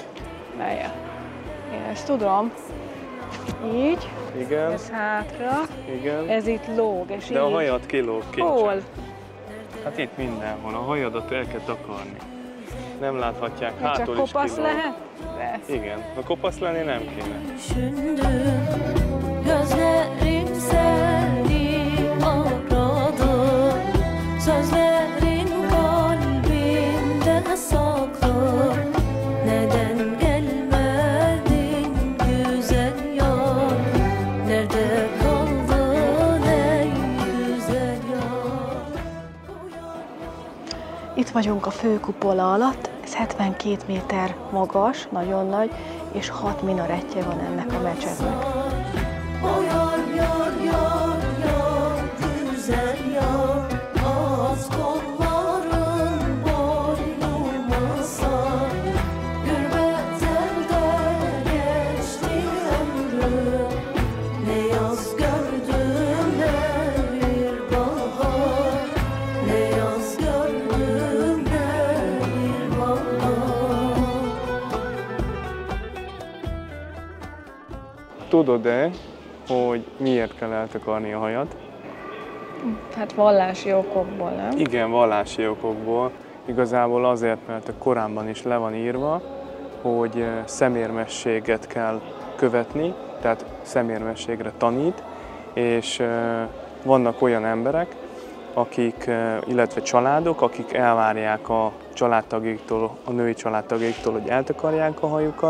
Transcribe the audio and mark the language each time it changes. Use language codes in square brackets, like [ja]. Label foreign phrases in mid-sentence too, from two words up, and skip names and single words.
[hu] Melyen? Én ezt tudom. Így. Igen. Ez hátra. Igen. Ez itt lóg, és de így. a hajat kilóg ki. Hol? Hát itt mindenhol. A hajadat el kell takarni. Nem láthatják, De hátul csak is kopasz kilóg. lehet? De. Igen. Ha kopasz lenni nem kéne. [tr] Gözlerim seni aradı, sözlerin kalbimde saklı. Neden gelmedin güzel yar? Nerede kaldın ey güzel yar? [hu] Itt vagyunk a főkupola alatt, ez 72 méter magas, nagyon nagy, és 6 minarettje van ennek a mecsetnek. [tr] O yar yar yar yar güzel yar, az kolların boynuma sar. Gürbet elde geçti ömrüm, ne yaz gördüm ne bir bahar, ne yaz gördüm ne bir bahar. [hu] tudod-e, hogy miért kell eltakarni a hajat? Hát vallási okokból, nem? Igen, vallási okokból. Igazából azért, mert a Koránban is le van írva, hogy szemérmességet kell követni, tehát szemérmességre tanít, és vannak olyan emberek, akik, illetve családok, akik elvárják a családtagjaiktól, a női családtagjaiktól, hogy eltakarják a hajukat.